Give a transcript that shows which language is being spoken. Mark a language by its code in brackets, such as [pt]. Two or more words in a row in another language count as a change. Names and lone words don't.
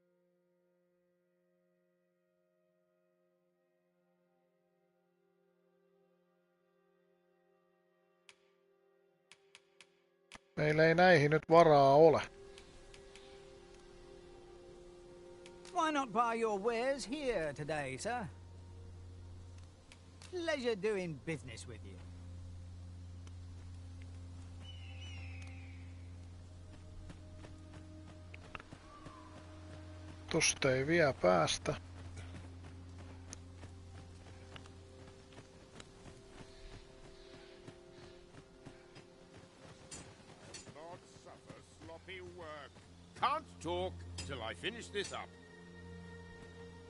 [fi] Meillä ei näihin nyt varaa ole. [en] Why not buy your wares here today, sir? Pleasure doing business with you. [fi] Tosta ei vielä päästä. [en] Not suffer sloppy work. Can't talk till I finish this up.